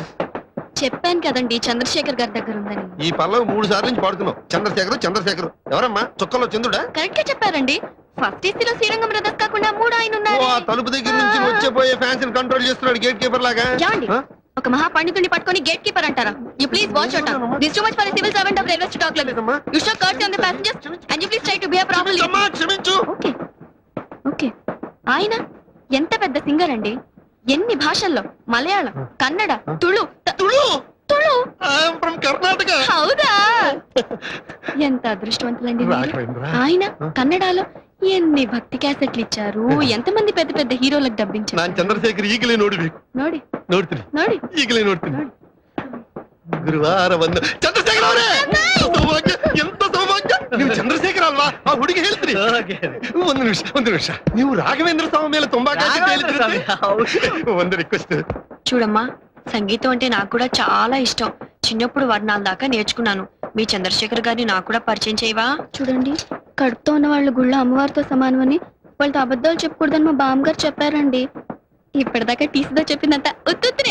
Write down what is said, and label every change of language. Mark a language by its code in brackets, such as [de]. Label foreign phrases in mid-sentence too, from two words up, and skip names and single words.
[te] చెప్పాను కదండి, చంద్రశేఖర్ గారి దగ్గర ఉందని. ఈ పల్లవి 3 సార్లు నుంచి పాడుతున్నావు. చంద్రశేఖర్ ఎవరమ్మా? చుక్కలో చంద్రుడా? కరెక్ట్ గా చెప్పారండి. ఫస్ట్ ఏసీలో శ్రీరంగం బ్రదర్స్ కాకుండా 3 ఆయన ఓ, ఉన్నారు. ఆ తలుపు దగ్గర నుంచి వచ్చేపోయే ఫ్యాన్స్ కంట్రోల్ చేస్తున్నాడు [en] gate keeper [te] లాగా. ఏమండి? ఆ? ఒక మహా పండితుడిని పట్టుకొని [en] gate keeper [te] అంటారా? [en] You please watch out. This too much for a civil servant of railway talk like this. You show courtesy on the passengers and you please try to behave properly. [te] క్షమించమ్మా, క్షమించు. [en] okay okay. [te] ఆయన ఎంత పెద్ద సింగర్ అండి. ఎన్ని భాషల్లో, మలయాళం, కన్నడ, తుళు తుళు. తుళు. [en] I'm from కర్ణాటక. [te] హౌదా? ఎంత అదృష్టవంతులండి మీరు. రాఘవేంద్ర. ఆయన కన్నడలో ఎన్ని భక్తి క్యాసెట్లు ఇచ్చారు, ఎంతమంది పెద్ద పెద్ద హీరోలకు [kn] ನಾನ್ [te] డబ్బించారు. [kn] ಚಂದ್ರಶೇಖರ್ ಈಗಲೇ ನೋಡ್ಬೇಕು. ನೋಡಿ ನೋಡ್ತೀನಿ, ನೋಡಿ. ಈಗಲೇ ನೋಡ್ತೀನಿ. ಗುರುವಾರ ಬಂದು ಚಂದ್ರಶೇಖರ್ ಅವರೇ, ಸೌಭಾಗ್ಯ, ಎಂತ ಸೌಭಾಗ್ಯ. ನೀವು ಚಂದ್ರಶೇಖರ್ ಅಲ್ವಾ? ಆ ಹುಡುಗಿ ಹೇಳ್ತೀನಿ. ಒಂದು ನಿಮಿಷ. ನೀವು ರಾಘವೇಂದ್ರ ಸ್ವಾಮಿ ಮೇಲೆ ತುಂಬಾ ಕಾಳಜಿ ಹೇಳ್ತೀರಿ. ಒಂದು ರಿಕ್ವೆಸ್ಟ್. [te] చూడమ్మా, సంగీతం అంటే నాకు కూడా చాలా ఇష్టం. చిన్నప్పుడు వర్ణాల దాకా నేర్చుకున్నాను. మీ చంద్రశేఖర్ గారిని నాకు కూడా పరిచయం చేయవా? చూడండి, కడుపుతో ఉన్న వాళ్ళు గుళ్ళో అమ్మవారితో సమానమని, వాళ్ళతో అబద్ధాలు చెప్పకూడదని మా బామ్మగారు చెప్పారండి. ఇప్పటిదాకా టీసీతో చెప్పిందంట ఉత్తునే.